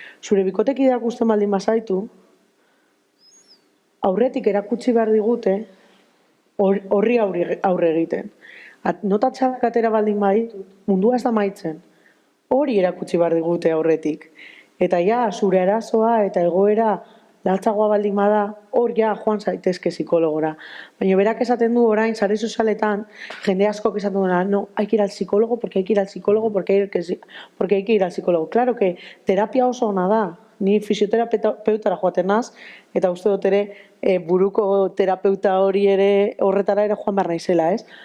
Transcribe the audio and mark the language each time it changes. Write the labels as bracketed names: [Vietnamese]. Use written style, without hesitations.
[Basque] Zure bikotekideak usten baldin bazaitu, aurretik erakutsi behar digute, horri aurre egiten. Notatxak atera baldin baditut, mundua ez da maitzen. Hori erakutsi behar digute aurretik. Eta zure arazoa eta egoera latzagoa baldin bada, hor joan zaitezke psikologora. Baina berak esaten du orain, sare sozialetan, jende askok esaten duena, [Spanish] no, hay que ir al psicólogo, porque hay que ir al psicólogo, porque hay que ir al psicólogo. [Basque] Claro que terapia oso ona da. Ni fisioterapeutara joaten naz, eta uste dut ere buruko terapeuta hori ere horretara ere joan behar naizela, ez?